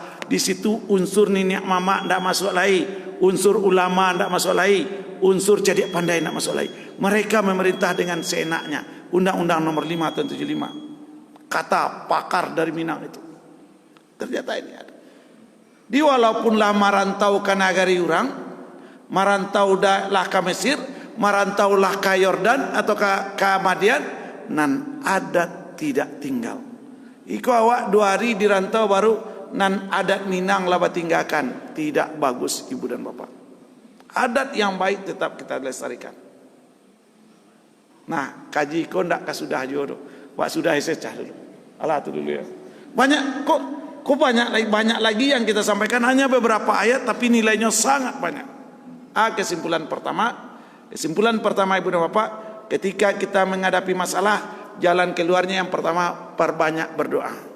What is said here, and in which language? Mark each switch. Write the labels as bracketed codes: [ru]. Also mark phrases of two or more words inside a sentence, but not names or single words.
[id] Di situ unsur nenek mama tidak masuk lagi, unsur ulama tidak masuk lagi, unsur cerdik pandai tidak masuk lagi. Mereka memerintah dengan seenaknya. Undang-Undang nomor 5 tahun 75. Kata pakar dari Minang itu. Ternyata ini ada. [min] Di walaupun lah marantau ke negari orang, marantau lah ke Mesir, marantau lah ke Yordan atau ke Madian, nan adat tidak tinggal. Iko awak 2 hari di rantau baru nan adat Minang lah tinggalkan. [id] Tidak bagus ibu dan bapak. Adat yang baik tetap kita lestarikan. Nah, [min] kaji kau ndak kasudah jodoh. Wak sudah secah dulu. Alah tu dulu ya. [id] Banyak kok banyak lagi yang kita sampaikan, hanya beberapa ayat tapi nilainya sangat banyak. Kesimpulan pertama ibu dan bapak, ketika kita menghadapi masalah, jalan keluarnya yang pertama perbanyak berdoa.